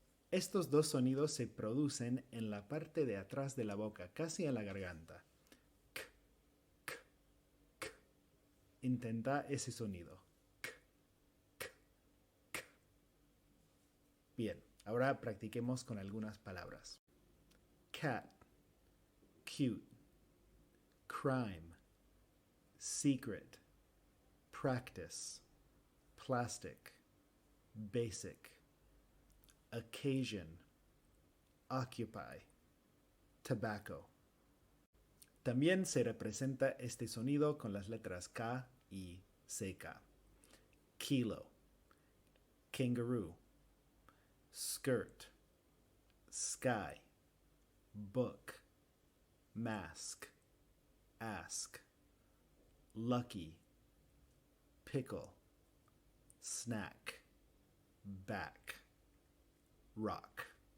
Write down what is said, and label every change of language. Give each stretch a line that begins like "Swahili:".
Spanish: Estos dos sonidos se producen en la parte de atrás de la boca, casi en la garganta. K, k, k. Intenta ese sonido. K, k, k. Bien, ahora practiquemos con algunas palabras.
English: Cat, cute, crime, secret, practice, plastic, basic, occasion, occupy, tobacco.
Spanish: También se representa este sonido con las letras K y CK.
English: Kilo, kangaroo, skirt, sky, book, mask, ask, lucky, pickle, snack, back, rock.